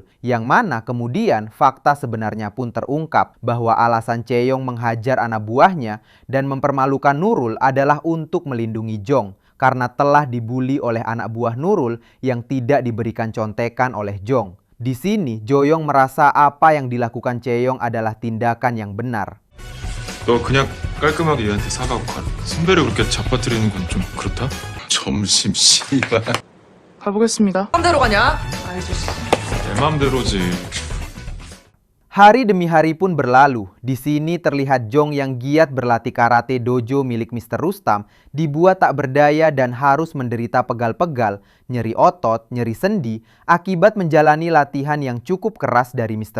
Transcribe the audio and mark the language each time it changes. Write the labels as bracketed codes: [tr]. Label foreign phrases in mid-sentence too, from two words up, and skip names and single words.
[id] Yang mana kemudian fakta sebenarnya pun terungkap bahwa alasan Chae-yong menghajar anak buahnya dan mempermalukan Nurul adalah untuk melindungi Jong. Karena telah dibuli oleh anak buah Nurul yang tidak diberikan contekan oleh Jong. Di sini, Jo-yong merasa apa yang dilakukan Chae-yong adalah tindakan yang benar. [ko] 너 그냥 깔끔하게 얘한테 사과하고 가라. 선배를 그렇게 잡아뜨리는 건 좀 그렇다? 점심 씨발. 가보겠습니다. 마음대로 가냐? 내 맘대로지. [id] Hari demi hari pun berlalu. Di sini terlihat Jong yang giat berlatih karate dojo milik Mr. Rustam dibuat tak berdaya dan harus menderita pegal-pegal, nyeri otot, nyeri sendi akibat menjalani latihan yang cukup keras dari Mr.